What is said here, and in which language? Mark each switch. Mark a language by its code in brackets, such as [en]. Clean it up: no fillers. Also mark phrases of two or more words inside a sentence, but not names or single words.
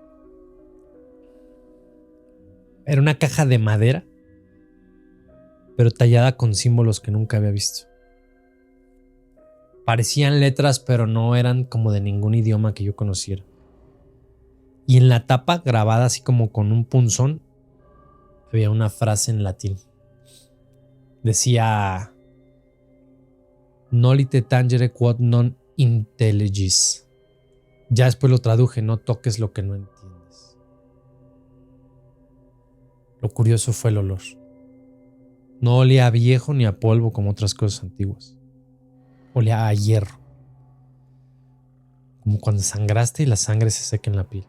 [es] Era una caja de madera, pero tallada con símbolos que nunca había visto. Parecían letras, pero no eran como de ningún idioma que yo conociera. Y en la tapa, grabada así como con un punzón, había una frase en latín. Decía: [la] Nolite tangere quod non intelligis. [es] Ya después lo traduje: no toques lo que no entiendes. Lo curioso fue el olor. No olía a viejo ni a polvo como otras cosas antiguas. Olía a hierro. Como cuando sangraste y la sangre se seca en la piel.